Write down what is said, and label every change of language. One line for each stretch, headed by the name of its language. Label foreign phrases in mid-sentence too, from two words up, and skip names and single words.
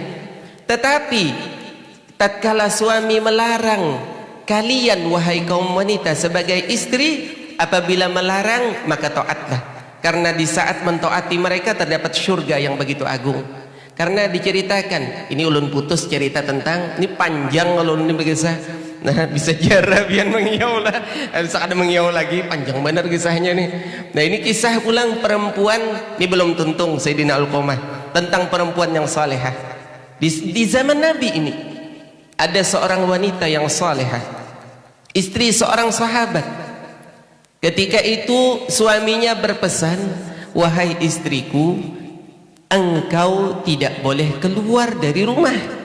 Indonesian: Tetapi tatkala suami melarang kalian, wahai kaum wanita sebagai istri, apabila melarang maka taatlah, karena di saat mentaati mereka terdapat surga yang begitu agung.
Banjar: Karena diceritakan, ini ulun putus cerita tentang, ini panjang kalau ini berkisah. Nah, bisa jarah biar mengiau lah, bisa ada mengiau lagi, panjang benar kisahnya nih. Nah, ini kisah pulang perempuan, ini belum tuntung Sayyidina Alqamah, tentang perempuan yang salehah.
Indonesian: Di zaman Nabi ini ada seorang wanita yang salehah, istri seorang sahabat. Ketika itu suaminya berpesan, wahai istriku, engkau tidak boleh keluar dari rumah.